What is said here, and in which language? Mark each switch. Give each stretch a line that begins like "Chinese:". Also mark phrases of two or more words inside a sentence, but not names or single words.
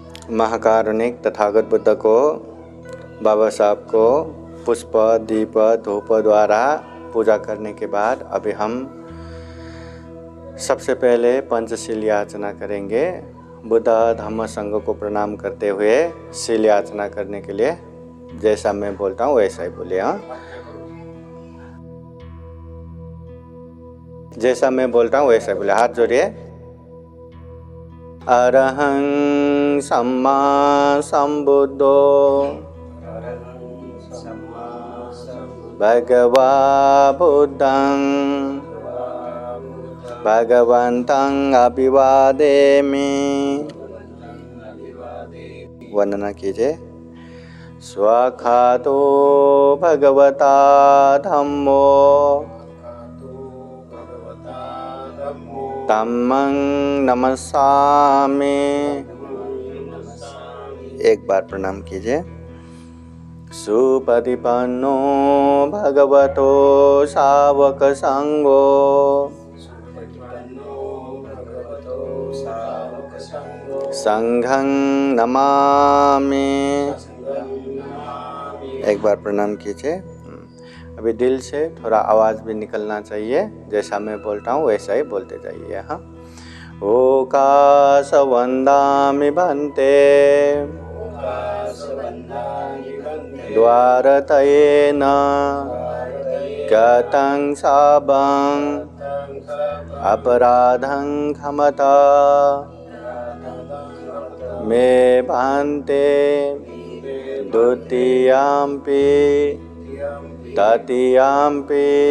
Hindi: महाकारुणिक तथागत बुद्ध को, बाबा साहब को पुष्प, दीप, धूप द्वारा पूजा करने के बाद अभी हम सबसे पहले पंचशील याचना करेंगे। बुद्ध धम्म संघ को प्रणाम करते हुए शील याचना करने के लिए जैसा मैं बोलता हूँ वैसा ही बोलिए। हाँ, जैसा मैं बोलता हूँ वैसा बोले। हाथ जोड़िए।
Pali: अरहं सम्मा संबुद्धो भगवा बुद्धं भगवन्तं अभिवादेमि।
Hindi: वंदना कीजिए।
Pali: स्वाखातो भगवता धम्मो धम्मं नमस्सामि।
Hindi: एक बार प्रणाम कीजिए।
Pali: सुपतिपन्नो भगवतो सावक संगो संघं नमामि।
Hindi: एक बार प्रणाम कीजिए। अभी दिल से थोड़ा आवाज़ भी निकलना चाहिए। जैसा मैं बोलता हूँ वैसा ही बोलते जाइए। हाँ,
Pali: ओकाश वंदामि भन्ते द्वारतयेन गतं शापं अपराधं क्षमता मे भन्ते द्वितीयाम्पि तृतीयाम्पि